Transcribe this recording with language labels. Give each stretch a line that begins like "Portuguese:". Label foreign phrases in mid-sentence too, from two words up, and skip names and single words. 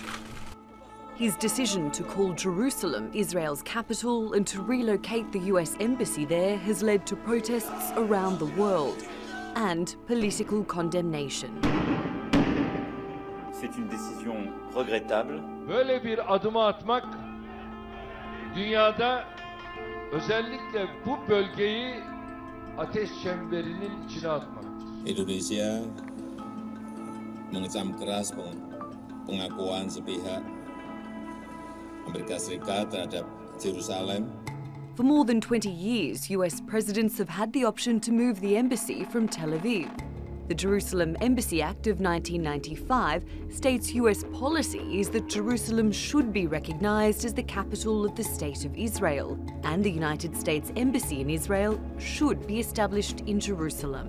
English: His decision to call Jerusalem Israel's capital and to relocate the US embassy there has led to protests around the world and political condemnation.
French: C'est une décision regrettable.
Turkish: Böyle bir adımı atmak dünyada özellikle bu bölgeyi ateş çemberinin içine atmaktır.
Indonesian: Indonesia mengecam keras pengakuan sepihak Amerika Serikat terhadap Jerusalem.
English: For more than 20 years, US presidents have had the option to move the embassy from Tel Aviv. The Jerusalem Embassy Act of 1995 states US policy is that Jerusalem should be recognized as the capital of the State of Israel, and the United States Embassy in Israel should be established in Jerusalem.